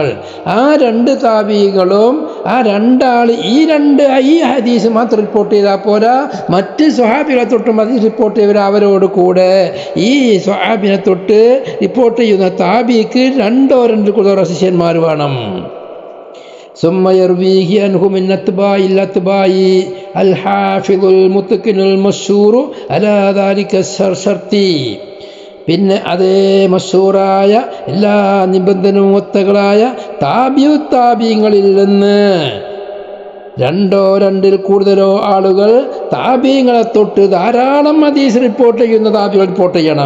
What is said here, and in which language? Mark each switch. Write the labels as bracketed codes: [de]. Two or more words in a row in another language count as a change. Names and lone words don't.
[ml] ആ 2 താബിഈകളും ആ 2 ആൾ ഈ ഹദീസ് മാത്രം റിപ്പോർട്ട് ചെയ്താൽ പോരാ, മറ്റ് സ്വഹാബികളെ തൊട്ടും ഹദീസ് റിപ്പോർട്ട് ചെയ്തവർ അവരോട് കൂടെ ഈ സ്വഹാബിനെ തൊട്ട് റിപ്പോർട്ട് ചെയ്യുന്ന താബിക്ക് 2 കൂടുതൽ ശിഷ്യന്മാർ വേണം. [ar] ثم يرويه عنه من أتباع الأتباع الحافظ المتقن المشهور على ذلك الشرط. [ml] പിന്നെ അതേ മശൂറായ എല്ലാ നിബന്ധനവും ഒത്തകളായ താബിഈങ്ങളിൽ നിന്ന് 2 കൂടുതലോ ആളുകൾ താബിഈങ്ങളെ തൊട്ട് ധാരാളം ഹദീസ് റിപ്പോർട്ട് ചെയ്യുന്ന താബികൾ റിപ്പോർട്ട് ചെയ്യണം.